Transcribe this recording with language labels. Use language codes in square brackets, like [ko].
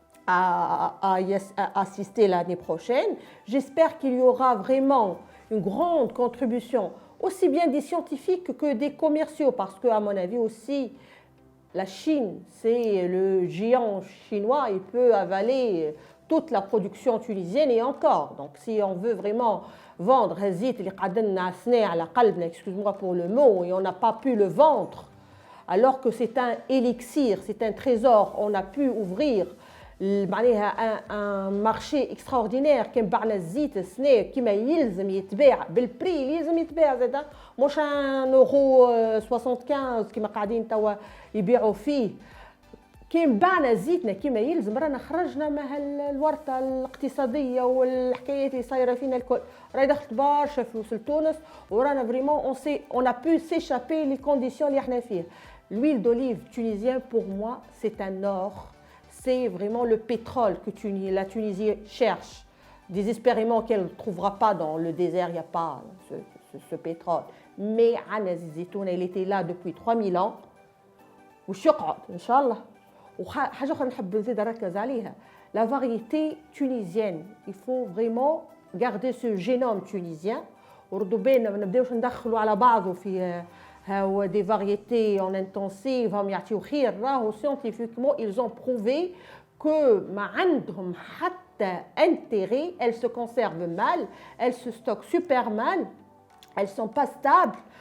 [fr] à assister l'année prochaine. J'espère qu'il y aura vraiment une grande contribution, aussi bien des scientifiques que des commerciaux, parce qu'à mon avis aussi, la Chine, c'est le géant chinois, il peut avaler toute la production tunisienne et encore. Donc si on veut vraiment vendre excuse-moi pour le mot, et on n'a pas pu le vendre, alors que c'est un élixir, c'est un trésor, on a pu ouvrir un marché extraordinaire [ar] كان باعنا الزيت السنه كيما يلزم يتباع بالبري اللي يلزم يتباع زاد مش 1.75 كيما قاعدين توا يبيعوا فيه كيما باعنا زيتنا كيما يلزم رانا خرجنا من الورطه الاقتصاديه والحكايات اللي صايره فينا الكل راهي دخلت برشا فلوس لتونس ورانا فريمون [fr] on a pu s'échapper les conditions [ar] اللي احنا فيه. [fr] L'huile d'olive tunisienne pour moi c'est un or. C'est vraiment le pétrole que la Tunisie cherche désespérément qu'elle ne trouvera pas dans le désert, il n'y a pas ce pétrole. Mais Anna Zitouna, elle était là depuis 3000 ans. [ar] وشقعد إن شاء الله. وحاجة أخرى نحب نزيد نركز عليها. [fr] La variété tunisienne, il faut vraiment garder ce génome tunisien. [ar] وردوا بالنا ما نبداوش ندخلوا على بعضه في [fr] des variétés en intensive [ar] هم يعطيو خير راهو [fr] scientifiquement ils ont prouvé que [ar] ما عندهم حتى [fr] intérêt, elles se conservent mal, elles se stockent super mal, elles sont pas stables.